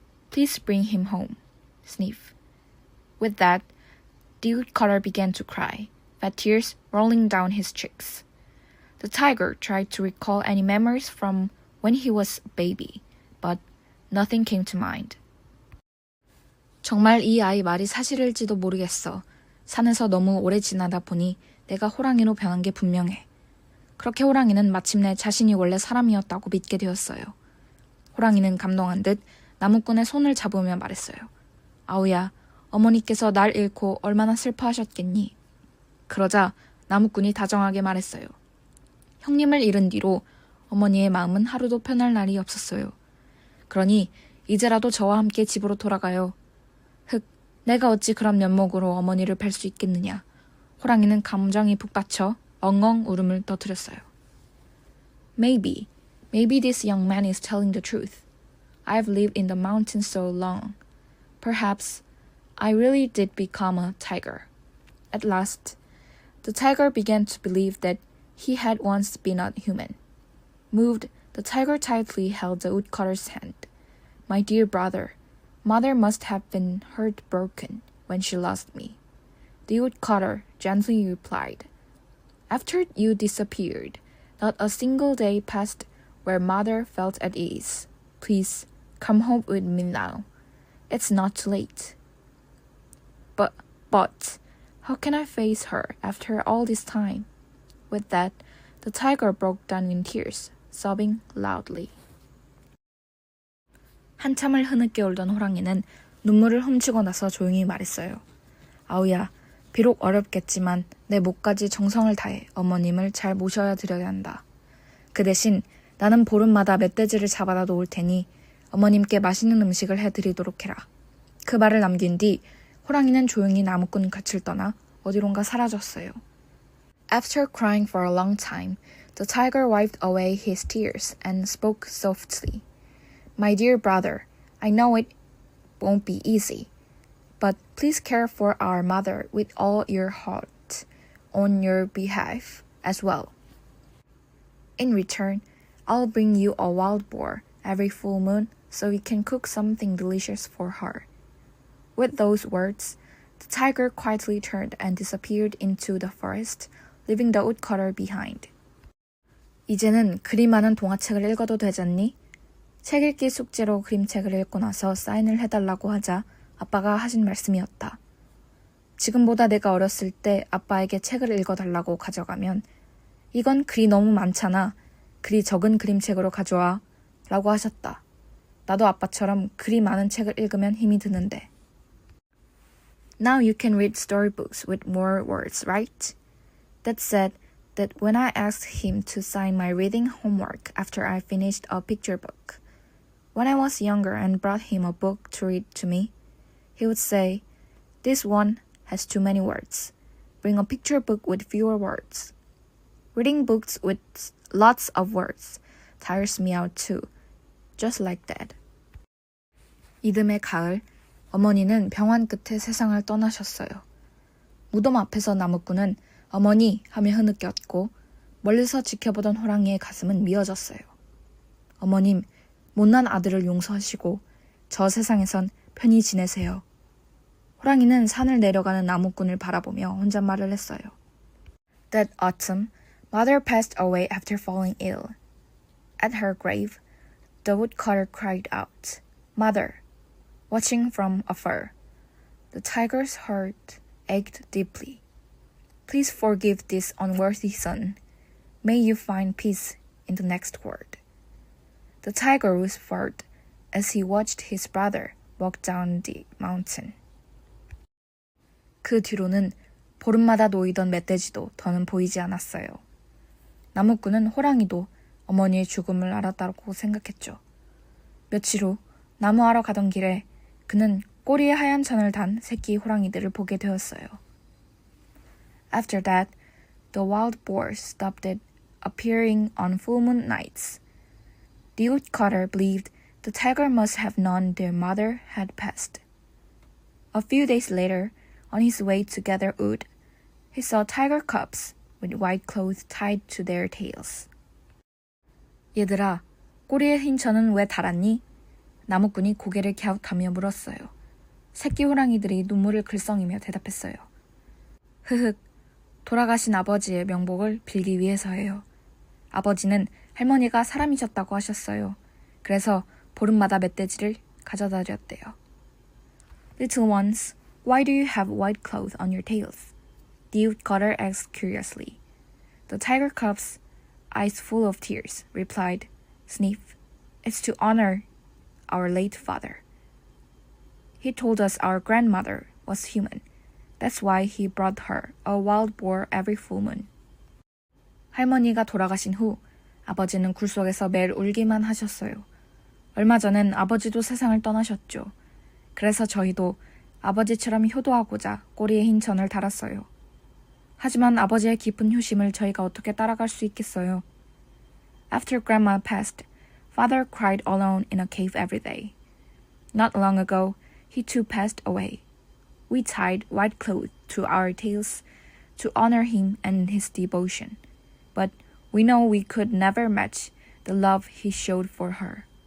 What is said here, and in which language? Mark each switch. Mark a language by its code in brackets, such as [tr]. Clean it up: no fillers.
[en] Please bring him home. Sniff. With that, the woodcutter began to cry, fat tears rolling down his cheeks. The tiger tried to recall any memories from when he was a baby, but nothing came to mind. [ko] 정말 이 아이 말이 사실일지도 모르겠어. 산에서 너무 오래 지나다 보니 내가 호랑이로 변한 게 분명해. 그렇게 호랑이는 마침내 자신이 원래 사람이었다고 믿게 되었어요. 호랑이는 감동한 듯 나무꾼의 손을 잡으며 말했어요. 아우야, 어머니께서 날 잃고 얼마나 슬퍼하셨겠니? 그러자 나무꾼이 다정하게 말했어요. 형님을 잃은 뒤로 어머니의 마음은 하루도 편할 날이 없었어요. 그러니 이제라도 저와 함께 집으로 돌아가요. 흑, 내가 어찌 그런 면목으로 어머니를 뵐 수 있겠느냐. 호랑이는 감정이 북받쳐 엉엉 울음을 터뜨렸어요. [en] Maybe this young man is telling the truth. I've lived in the mountains so long. Perhaps I really did become a tiger. At last, the tiger began to believe that he had once been a human. Moved, the tiger tightly held the woodcutter's hand. My dear brother, mother must have been heartbroken when she lost me. The woodcutter gently replied, After you disappeared, not a single day passed where mother felt at ease. Please, come home with me now. It's not too late. But, how can I face her after all this time? With that, the tiger broke down in tears, sobbing loudly. [ko] 한참을 흐느껴 울던 호랑이는 눈물을 훔치고 나서 조용히 말했어요. 아우야, 비록 어렵겠지만 내 목까지 정성을 다해 어머님을 잘 모셔야 드려야 한다. 그 대신 나는 보름마다 멧돼지를 잡아다 놓을 테니 어머님께 맛있는 음식을 해드리도록 해라. 그 말을 남긴 뒤 호랑이는 조용히 나무꾼 곁을 떠나 어디론가 사라졌어요. [en] After crying for a long time, the tiger wiped away his tears and spoke softly. My dear brother, I know it won't be easy, but please care for our mother with all your heart on your behalf as well. In return, I'll bring you a wild boar every full moon so you can cook something delicious for her. With those words, the tiger quietly turned and disappeared into the forest, leaving the woodcutter behind. [ko] 이제는 그리 많은 동화책을 읽어도 되잖니? 책 읽기 숙제로 그림책을 읽고 나서 사인을 해달라고 하자 아빠가 하신 말씀이었다. 지금보다 내가 어렸을 때 아빠에게 책을 읽어달라고 가져가면 이건 글이 너무 많잖아. 글이 적은 그림책으로 가져와 라고 하셨다. 나도 아빠처럼 글이 많은 책을 읽으면 힘이 드는데. [en] Now you can read storybooks with more words, right? That said, that when I asked him to sign my reading homework after I finished a picture book, when I was younger and brought him a book to read to me, he would say, This one has too many words. Bring a picture book with fewer words. Reading books with lots of words tires me out too, just like that. [ko] 이듬해 가을, 어머니는 병환 끝에 세상을 떠나셨어요. 무덤 앞에서 나무꾼은 어머니 하며 흐느꼈고 멀리서 지켜보던 호랑이의 가슴은 미어졌어요. 어머님, 못난 아들을 용서하시고 저 세상에선 편히 지내세요. 호랑이는 산을 내려가는 나무꾼을 바라보며 혼잣말을 했어요. [en] That autumn, mother passed away after falling ill. At her grave, the woodcutter cried out, Mother, watching from afar. The tiger's heart ached deeply. Please forgive this unworthy son. May you find peace in the next world. The tiger whispered as he watched his brother walk down the mountain. [ko] 그 뒤로는 보름마다 놓이던 멧돼지도 더는 보이지 않았어요. 나무꾼은 호랑이도 어머니의 죽음을 알았다고 생각했죠. 며칠 후 나무하러 가던 길에 그는 꼬리에 하얀 천을 단 새끼 호랑이들을 보게 되었어요. [en] After that, the wild boars stopped appearing on full moon nights. The woodcutter believed the tiger must have known their mother had passed. A few days later, on his way to gather wood, he saw tiger cubs with white clothes tied to their tails. [ko] 얘들아, 꼬리에 흰 천은 왜 달았니? 나무꾼이 고개를 갸웃하며 물었어요. 새끼 호랑이들이 눈물을 글썽이며 대답했어요. 흐흑, 돌아가신 아버지의 명복을 빌기 위해서예요. 아버지는 할머니가 사람이셨다고 하셨어요. 그래서 보름마다 멧돼지를 가져다 드렸대요. [en] Little ones, why do you have white clothes on your tails? The woodcutter asked curiously. The tiger cubs, eyes full of tears, replied, Sniff, it's to honor our late father. He told us our grandmother was human. That's why he brought her a wild boar every full moon. [ko] 할머니가 돌아가신 후 아버지는 굴 속에서 매일 울기만 하셨어요. 얼마 전엔 아버지도 세상을 떠나셨죠. 그래서 저희도 아버지처럼 효도하고자 꼬리에 흰 천을 달았어요. 하지만 아버지의 깊은 효심을 저희가 어떻게 따라갈 수 있겠어요. [en] After grandma passed, father cried alone in a cave every day. Not long ago, he too passed away. We tied white clothes to our tails to honor him and his devotion. but we know we could never match the love he showed for her.